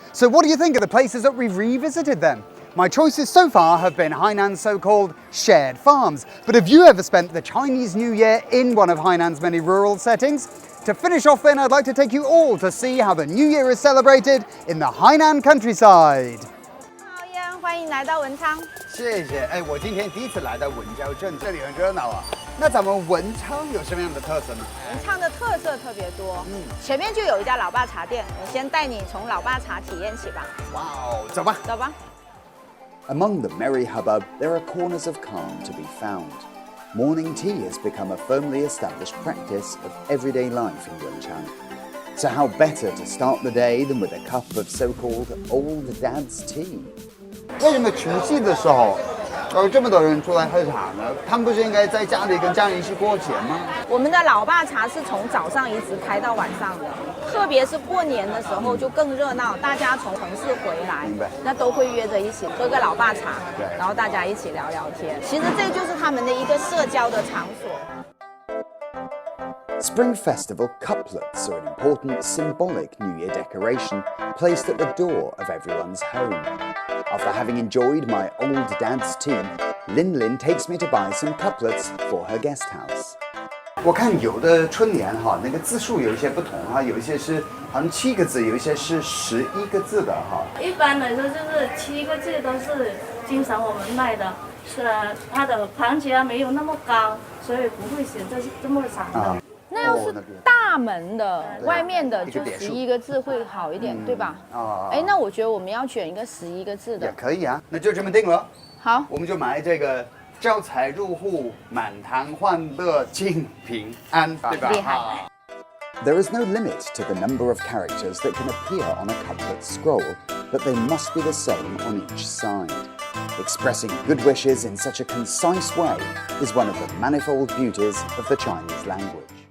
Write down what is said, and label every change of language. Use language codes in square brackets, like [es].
[en] So what do you think of the places that we've revisited then? My choices so far have been Hainan's so-called shared farms. But have you ever spent the Chinese New Year in one of Hainan's many rural settings? To finish off then, I'd like to take you all to see how the New Year is celebrated in the Hainan countryside. [zh] 好呀，欢迎来到文昌。谢谢。哎，我今天第一次来到文郊镇，这里很热闹啊。那咱们文昌有什么样的特色呢？文昌的特色特别多，前面就有一家老爸茶店，我先带你从老爸茶体验起吧。哇哦，走吧。走吧。 [en] Among the merry hubbub, there are corners of calm to be found. Morning tea has become a firmly established practice of everyday life in Yunchang. So how better to start the day than with a cup of so-called old dad's tea? [zh] 为什么除夕的时候有这么多人出来喝茶呢？他们不是应该在家里跟家人一起过节吗？我们的老爸茶是从早上一直开到晚上的，特别是过年的时候就更热闹，大家从城市回来，那都会约着一起喝个老爸茶，然后大家一起聊聊天。其实这就是他们的一个社交的场所。 [en] Spring Festival couplets are an important symbolic New Year decoration placed at the door of everyone's home. After having enjoyed my old dad's tea, Lin Lin takes me to buy some couplets for her guest house. [zh] 我看有的春联哈，那个字数有一些不同哈，有一些是好像7个字，有一些是11个字的哈。一般来说就是7个字都是经常我们卖的，是它的旁节没有那么高，所以不会显得这么长的。那要是大门的，外面的就11个字会好一点，对吧？哎，那我觉得我们要选一个11个字的。也可以啊，那就这么定了。好，我们就买这个招财入户，满堂欢乐庆平安，对吧？厉害。 [en] There is no limit to the number of characters that can appear on a couplet scroll, but they must be the same on each side. Expressing good wishes in such a concise way is one of the manifold beauties of the Chinese language.